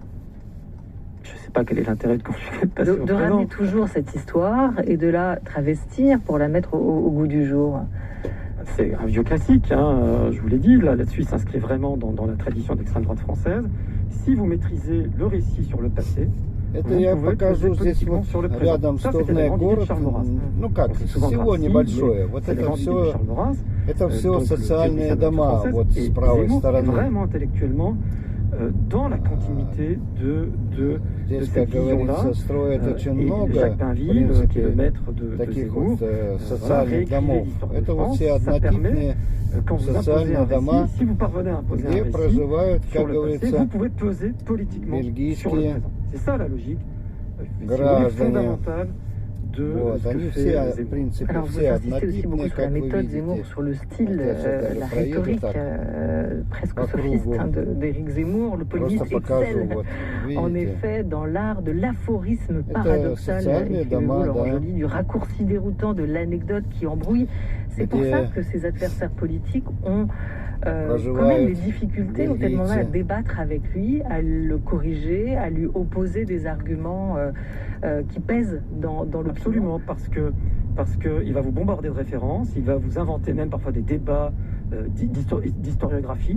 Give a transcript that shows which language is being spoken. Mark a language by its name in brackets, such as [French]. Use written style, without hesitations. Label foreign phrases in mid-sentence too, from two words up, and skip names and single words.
[French] Je ne sais pas quel est l'intérêt de conjuguer le passé au présent. De ramener toujours cette histoire et de la travestir pour la mettre au goût du jour. C'est un vieux classique, je vous l'ai dit, là-dessus il s'inscrit vraiment dans la tradition d'extrême droite française. Si vous maîtrisez le récit sur le passé, [Russian] Это я покажу здесь вот рядом с Турне город, ну как, село небольшое. Вот это все социальные дома, вот с правой стороны. [French] Vraiment intellectuellement dans la continuité de cette vision-là. Et Jacques Bainville, qui est le maître de Zemmour, [Russian] социальных домов. Это вот все однотипные социальные дома, [French] si vous parvenez à imposer [Russian] где проживают, [French] sur [Russian] как [French] le passé, [Russian] говорится, [French] vous pouvez peser politiquement sur le [Russian] бельгийские [French] présent. C'est ça la logique fondamentale de [Russian] вот, они все, в принципе, [French] Alors vous [Russian] все [French] insistez aussi beaucoup [Russian] однотипные, [French] sur la [Russian] как вы [French] méthode [Russian] видите. [French] Zemmour, sur le style, la [Russian] проеду [French] rhétorique [Russian] так, [French] presque [Russian] по [French] sophiste [Russian] кругу. [French] d'Éric Zemmour. Le [Russian] Просто [French] polémiste [Russian] покажу, [French] excelle [Russian] вот, [French] en [Russian] видите. [French] effet dans l'art de l'aphorisme paradoxal, [Russian] социальные дома, [French] Laurent [Russian] да. [French] Joly, du raccourci déroutant, de l'anecdote qui embrouille. C'est pour [Russian] Где [French] ça que ses adversaires politiques ont quand même [Russian] проживают [French] des difficultés, ont tellement mal à débattre avec lui, à le corriger, à lui opposer des arguments qui pèsent dans l'opinion. Absolument, parce que il va vous bombarder de références, il va vous inventer même parfois des débats d'historiographie.